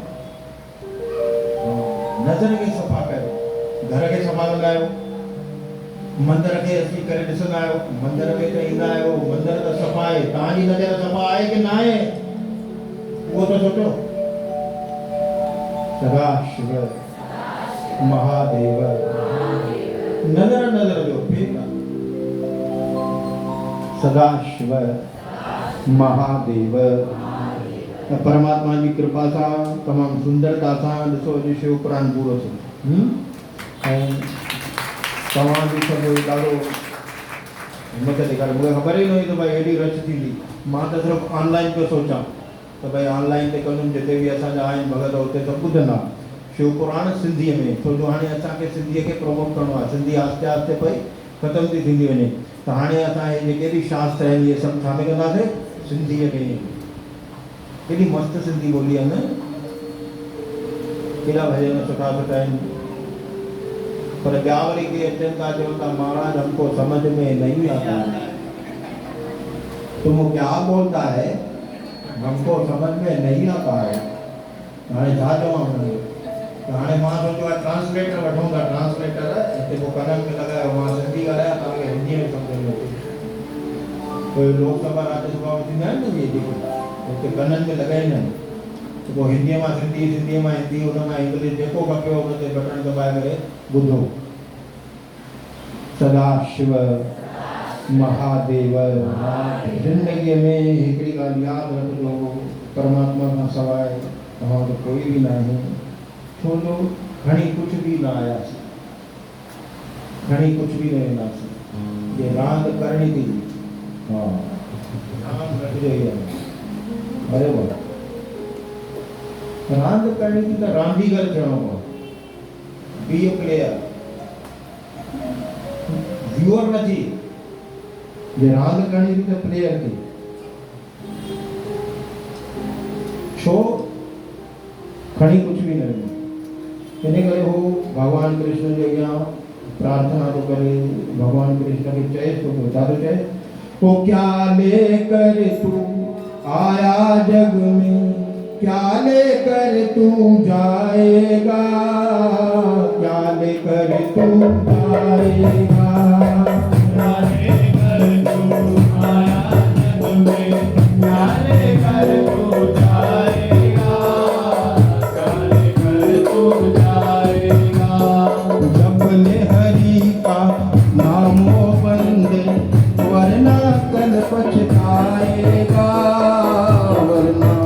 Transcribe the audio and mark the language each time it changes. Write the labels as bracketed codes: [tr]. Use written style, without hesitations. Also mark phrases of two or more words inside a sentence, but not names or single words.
[sd] नज़र खे सफ़ा कयो घर खे सफ़ा कंदा आहियो मंदर खे अची करे ॾिसंदा आहियो मंदर में त ईंदा आहियो मंदर त सफ़ा आहे तव्हांजी नज़र सफ़ा आहे की न आहे उहो त सोचो सदा शिव महादेव नज़र नज़र जो फेर सदा शिव महादेव परमात्मा जी कृपा सां तमामु सुंदरता सां ॾिसो अॼु शिव पुराण पूरो थियो ऐं तव्हां बि सभु ॾाढो हिमत ॾेखारियो मूंखे ख़बर ई न हुई त भई हेॾी रच थींदी मां त सिर्फ़ु ऑनलाइन पियो सोचां त भई ऑनलाइन ते कंदुमि जिते बि असांजा आहिनि भॻत हुते सभु ॿुधंदा शिव पुराण सिंधीअ में छो जो हाणे असांखे सिंधीअ खे प्रमोट करिणो आहे सिंधी आहिस्ते आहिस्ते पई ख़तमु थी थींदी वञे त हाणे असां जेके बि शास्त्र आहिनि इहे सभु छा में कंदासीं सिंधीअ में केॾी मस्तु सिंधी ॿोली आहे न केॾा भॼन सुठा सुठा आहिनि पर ॿिया वरी के अचनि था चवनि था महाराज [hi] हमको समझ में नहीं आता तुम क्या बोलता है हमको समझ में नहीं आता है [sd] हाणे छा चवां हुनखे त हाणे मां सोचियो आहे ट्रांसलेटर वठूं था ट्रांसलेटर हिते पोइ कननि में लॻायो मां सिंधी ॻाल्हायां तव्हांखे हिंदीअ में सम्झ में अचे कोई लोकसभा राज्यसभा में थींदा आहिनि न इहे जेके हुते कननि में लॻाईंदा आहिनि त पोइ हिंदीअ मां सिंधी सिंधीअ मां हिंदी हुन मां इंग्लिश जेको खपेव हुन ते बटन दॿाए करे ॿुधो सदा शिव महादेव ज़िंदगीअ में हिकिड़ी ॻाल्हि यादि रखिजो परमात्मा खां सवाइ तव्हां त कोई बि न आहे छो जो खणी कुझु बि न आयासीं खणी कुझु बि न वेंदासीं जे रांदि करणी थी हा रांदि रखिजो ई आहे बराबरि रांदि करणी थी त रांदीगर थियणो पवंदो [en] be a player viewer [sd] न थी जे रांदि करणी थी त प्लेयर थी छो [hi] खणी कुझु बि न वेंदो इन करे हू भगवान कृष्ण जे अॻियां प्रार्थना थो करे भगवान कृष्ण खे चए थो छा थो चए वो क्या लेकर तू आया जग में क्या लेकर तू जाएगा क्या लेकर तू जाएगा क्या लेकर तू आया जग में क्या लेकर तू जाएगा क्या लेकर तू जाएगा जब ले हरि का नामो बंदे वरना कल पछताएगा वरना